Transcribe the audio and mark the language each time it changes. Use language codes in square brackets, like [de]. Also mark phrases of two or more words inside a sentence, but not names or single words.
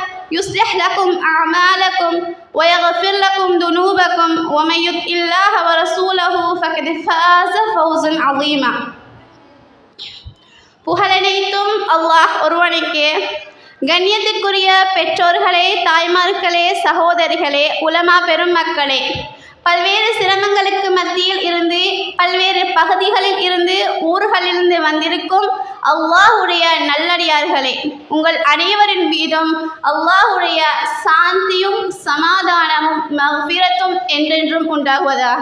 [ar] يصلح لكم أعمالكم ويغفر لكم ذنوبكم ومن يطع الله ورسوله فقد فاز فوزا عظيما. [ta] புகழனைத்தும் அல்லாஹ் ஒருவனுக்கே. கண்ணியத்திற்குரிய பெற்றோர்களே, தாய்மார்களே, சகோதரிகளே, உலமா பெருமக்களே, பல்வேறு சிரமங்களுக்கு மத்தியில் இருந்து, பல்வேறு பகுதிகளில் இருந்து, ஊர்களிலிருந்து வந்திருக்கும் அல்லாஹுடைய நல்லடியார்களே, உங்கள் அனைவரின் மீதும் அல்லாஹுடைய சாந்தியும் சமாதானமும் மஃபிரத்தும் என்றென்றும் உண்டாகுவதாக.